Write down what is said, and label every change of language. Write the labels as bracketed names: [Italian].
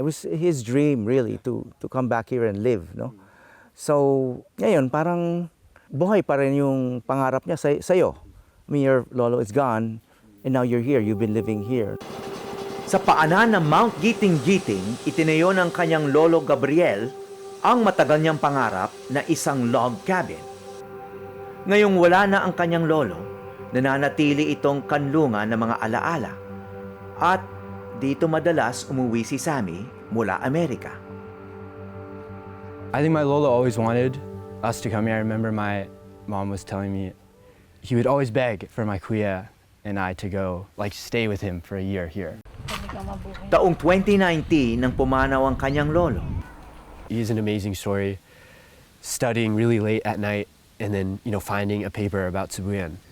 [English] It was his dream, really, to come back here and live, no? [Filipino] So, ngayon, parang buhay pa rin yung pangarap niya sa'yo. [English] I mean, your lolo is gone, and now you're here. You've been living here. [Filipino] Sa paanan ng Mount Giting-Giting, itinayo ng kanyang lolo Gabriel ang matagal niyang pangarap na isang log cabin. Ngayong wala na ang kanyang lolo, nananatili itong kanlungan ng mga alaala. At dito madalas umuwi si Sammy mula Amerika. [English] I think my lolo always wanted us to come here. I remember my mom was telling me he would always beg for my kuya and I to go, stay with him for a year here. [Filipino] Taong 2019 nang pumanaw ang kanyang lolo. [English] He has an amazing story, studying really late at night and then, finding a paper about Sibuyan.